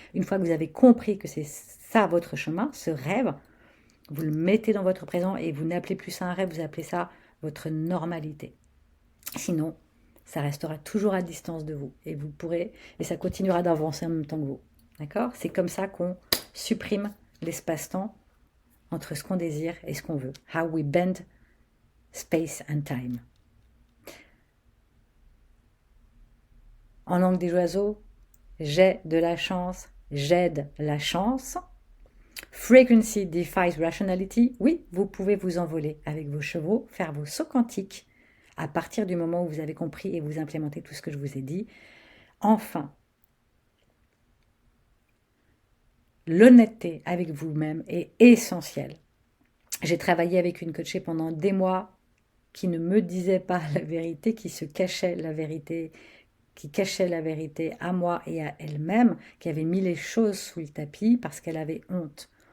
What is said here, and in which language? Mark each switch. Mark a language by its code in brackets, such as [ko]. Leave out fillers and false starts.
[fr] Une fois que vous avez compris que c'est ça votre chemin, ce rêve, vous le mettez dans votre présent et vous n'appelez plus ça un rêve, vous appelez ça votre normalité. Sinon, ça restera toujours à distance de vous et vous pourrez, et ça continuera d'avancer en même temps que vous. D'accord? C'est comme ça qu'on supprime l'espace-temps entre ce qu'on désire et ce qu'on veut. [en] How we bend space and time. [fr] En langue des oiseaux, j'ai de la chance, j'aide la chance. [en] Frequency defies rationality. [fr] Oui, vous pouvez vous envoler avec vos chevaux, faire vos sauts quantiques à partir du moment où vous avez compris et vous implémentez tout ce que je vous ai dit. Enfin, l'honnêteté avec vous-même est essentielle. J'ai travaillé avec une coachée pendant des mois qui ne me disait pas la vérité, qui se cachait la vérité, qui cachait la vérité à moi et à elle-même, qui avait mis les choses sous le tapis parce qu'elle avait honte.